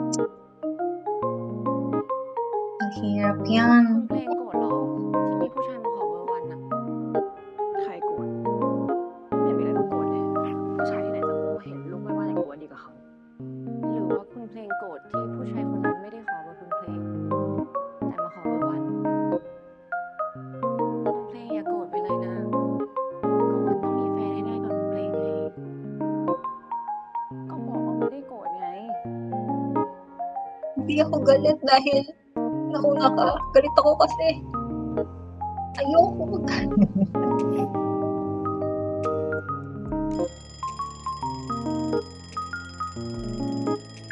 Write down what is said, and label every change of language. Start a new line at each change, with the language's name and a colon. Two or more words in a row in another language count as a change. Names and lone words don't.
Filipino: Mahirap yan.
Thai: คุณเพลงโกรธหรอที่มีผู้ชายมาขอเบอร์วันน่ะใครโกรธไม่เห็นมีอะไรต้องโกรธเลยผู้ชายที่ไหนจะโง่เห็นลูกไม่ว่าแต่งตัวดีกว่าเขาหรือว่าคุณเพลงโกรธที่ผู้ชายคนนั้นไม่ได้ขอเบอร์คุณเพลงแต่มาขอเบอร์วันคุณเพลงอย่าโกรธไปเลยนะก็วันต้องมีแฟนให้ได้ก่อนคุณเพลงไงก็บอกว่าไม่ได้โกรธไง
Filipino: Hindi ako galit dahil nauna ka. Galit ako kasi ayoko magkano.